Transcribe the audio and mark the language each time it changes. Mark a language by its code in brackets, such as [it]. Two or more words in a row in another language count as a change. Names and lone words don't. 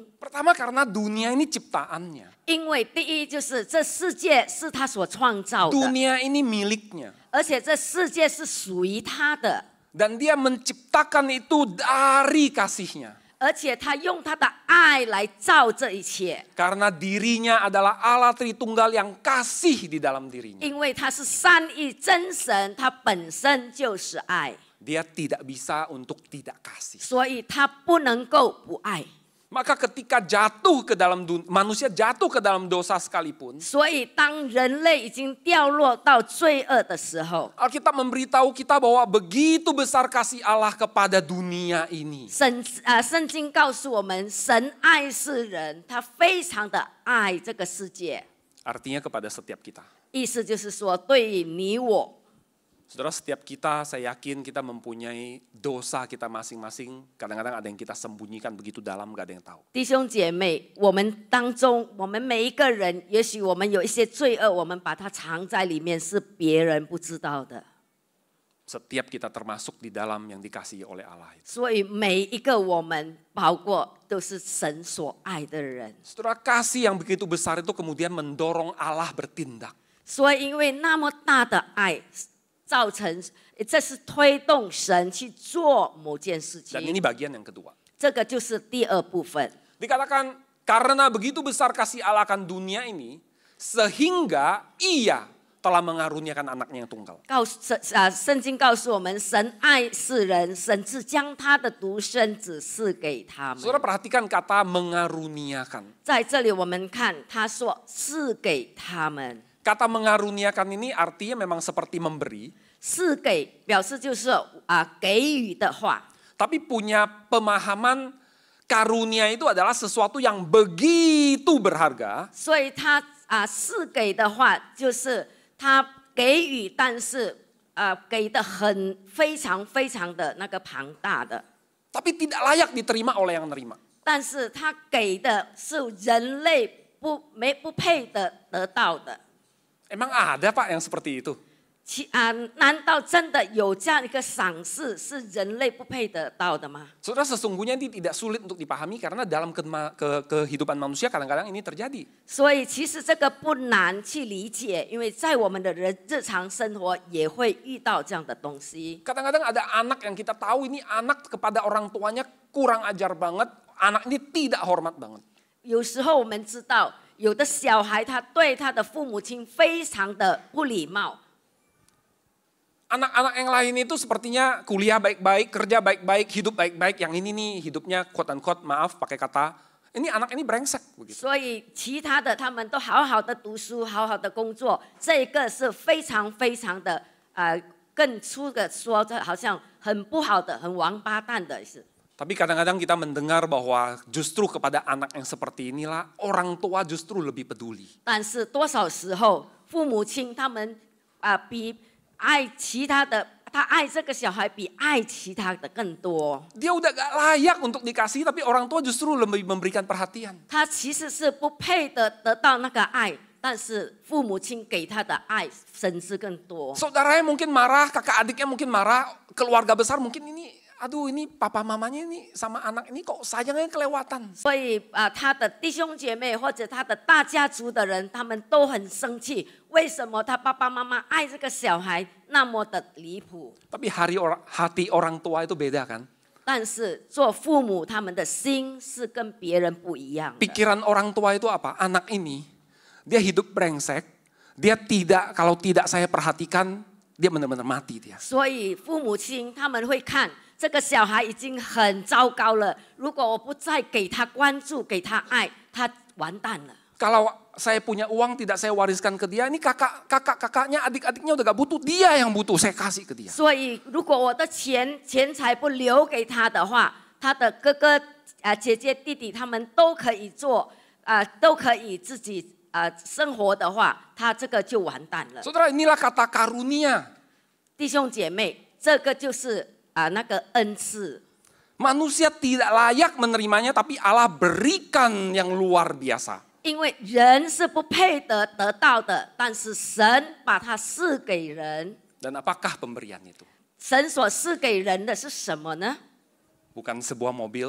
[id] Pertama karena dunia ini ciptaannya. [zh] 因为第一就是这世界是他所创造的， [id] Dunia ini miliknya. [zh] 而且这世界是属于他的， [id] Dan dia menciptakan itu dari kasihnya. [zh] 而且他用他的爱来造这一切， [id] Karena dirinya adalah Allah Tritunggal yang kasih di dalam dirinya. [zh] 因为他是三一真神，他本身就是爱， [id] Dia tidak bisa untuk tidak kasih. [zh] 所以他不能够不爱。 [id] Maka ketika manusia jatuh ke dalam dosa sekalipun, [zh] 所以当人类已经掉落到罪恶的时候， [id] Alkitab memberitahu kita bahwa begitu besar kasih Allah kepada dunia ini. [zh] 圣经告诉我们，神爱世人，他非常的爱这个世界。 [id] Artinya kepada setiap kita. [zh] 意思就是说，对于你我， [id] Saudara, setiap kita, saya yakin kita mempunyai dosa kita masing-masing. Kadang-kadang ada yang kita sembunyikan begitu dalam, gak ada yang tahu. [zh] 弟兄姐妹，我们当中，我们每一个人，也许我们有一些罪恶，我们把它藏在里面，是别人不知道的。 [id] Setiap kita termasuk di dalam yang dikasihi oleh Allah itu. [zh] 所以每一个我们，包括都是神所爱的人。 [id] Saudara, kasih yang begitu besar itu kemudian mendorong Allah bertindak. [zh] 所以因为那么大的爱，造成这是推动神去做某件事 [id] Dan [zh] 情。 [id] ini bagian yang kedua. [zh] 这个就是第二部分。 [id] Dikatakan karena begitu besar kasih Allah akan dunia ini, sehingga ia telah mengaruniakan anaknya yang tunggal. [zh] 圣经告诉我们，神爱世人，甚至将他的独生子赐给他们。 [id] Saudara perhatikan kata mengaruniakan. [zh] 在这里我们看，他说赐给他们， [id] Kata mengaruniakan ini artinya memang seperti memberi, [zh] 赐给表示就是给予的话， [id] tapi punya pemahaman karunia itu adalah sesuatu yang begitu berharga, [zh] 所以他赐给的话就是他给予，但是给的非常非常的那个庞大的， [id] tapi tidak layak diterima oleh yang menerima. [zh] 但是他给的是人类不配的得到的。 [id] Emang ada Pak yang seperti itu? [zh] 难道真的有这样一个赏赐是人类不配得到的吗？ [id] Saudara, sesungguhnya ini tidak sulit untuk dipahami karena dalam kehidupan manusia kadang-kadang ini terjadi. [zh] 所以其实这个不难去理解，因为在我们的日常生活也会遇到这样的东西。 [id] Kadang-kadang ada anak yang kita tahu ini anak kepada orang tuanya kurang ajar banget, anak ini tidak hormat banget. [zh] 有时候我们知道，有的小孩他对他的父母亲非常的不礼貌。 [id] Anak-anak yang lain itu sepertinya kuliah baik-baik, kerja baik-baik, hidup baik-baik. Yang ini nih hidupnya [en] quote unquote, [id] maaf pakai kata, ini anak ini brengsek begitu. [zh] 所以其他的他们都好好的读书，好好的工作，这个是非常非常的更粗的说，这好像很不好的、很王八蛋的是。 [id] Tapi kadang-kadang kita mendengar bahwa justru kepada anak yang seperti inilah orang tua justru lebih peduli. [zh] 但是多少时候，父母亲他们比爱其他的，他爱这个小孩比爱其他的更多。 [id] Dia udah gak layak untuk dikasih, tapi orang tua justru lebih memberikan perhatian. [zh] 他其实是不配的得到那个爱，但是父母亲给他的爱甚至更多。 [id] Saudaranya mungkin marah, kakak adiknya mungkin marah, keluarga besar mungkin ini, aduh ini papa mamanya ini sama anak ini kok sayangnya kelewatan. [zh] 所以他的弟兄姐妹或者他的大家族的人，他们都很生气。为什么他爸爸妈妈爱这个小孩那么的离谱？ [id] Tapi hati orang tua itu beda kan? [zh] 但是做父母，他们的心是跟别人不一样的。 [id] Pikiran orang tua itu apa? Anak ini, dia hidup brengsek, dia tidak, kalau tidak saya perhatikan, dia benar-benar mati dia. [zh] 所以父母亲他们会看这个小孩已经很糟糕了，如果我不再给他关注、给他爱，他完蛋了。 [id] Kalau saya punya uang tidak saya wariskan ke dia, ini kakaknya, adik-adiknya udah gak butuh, dia yang butuh, saya kasih ke dia. [zh] 所以如果我的钱财不留给他的话，他的哥哥姐姐弟弟他们都可以做都可以自己生活的话，他这个就完蛋了。 [id] Saudara, inilah kata karunia. [zh] 弟兄姐妹，这个就是那个恩赐。 [id] Manusia tidak layak menerimanya, tapi Allah berikan yang luar biasa. [zh] 因为人是不配得到的，但是神把它赐给人。 [id] Dan apakah pemberian itu? [zh] 神所赐给人的是什么呢？ [id] Bukan sebuah mobil,